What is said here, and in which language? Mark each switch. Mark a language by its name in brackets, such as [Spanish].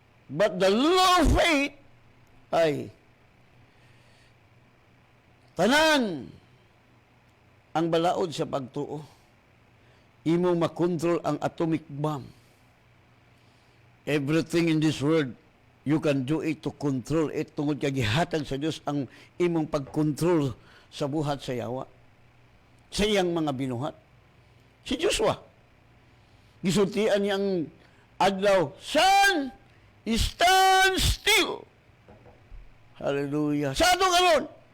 [English] But the law of faith [Cebuano] ay tanan ang balaod sa pagtuo. Imo makontrol ang atomic bomb. [English] Everything in this world, you can do it to control it. [Cebuano] Tungod kay gihatag sa Dios ang imong pagkontrol sa buhat sa yawa. Sa iyang mga binuhat. Si Joshua, gisultian niyang adlaw, [English] Sun, stand still. [Cebuano] Hallelujah. Sa ato karon.